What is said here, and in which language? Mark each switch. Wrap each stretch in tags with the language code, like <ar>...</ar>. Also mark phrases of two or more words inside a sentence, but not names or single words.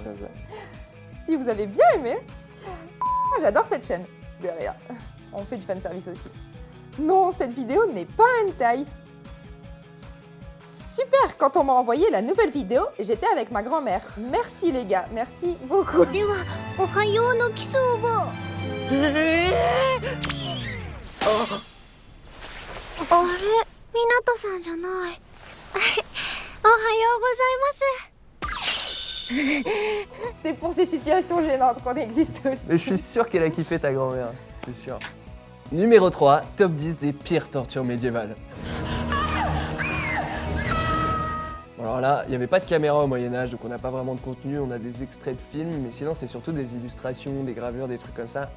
<fr>Si vous avez bien aimé, moi j'adore cette chaîne. Derrière, on fait du fanservice aussi. Non, cette vidéo n'est pas un hentai. Super, quand on m'a envoyé la nouvelle vidéo, j'étais avec ma grand-mère. Merci les gars, merci beaucoup.</fr> <ja>ではおはようのキスをあれみなとさんじゃないおはようございます</ja> <fr>C'est pour ces situations gênantes qu'on existe aussi. Mais je suis sûr qu'elle a kiffé ta grand-mère, c'est sûr. Numéro 3, top 10 des pires tortures médiévales. Bon, alors là, il n'y avait pas de caméra au Moyen-Âge, donc on n'a pas vraiment de contenu, on a des extraits de films, mais sinon c'est surtout des illustrations, des gravures, des trucs comme ça.</fr>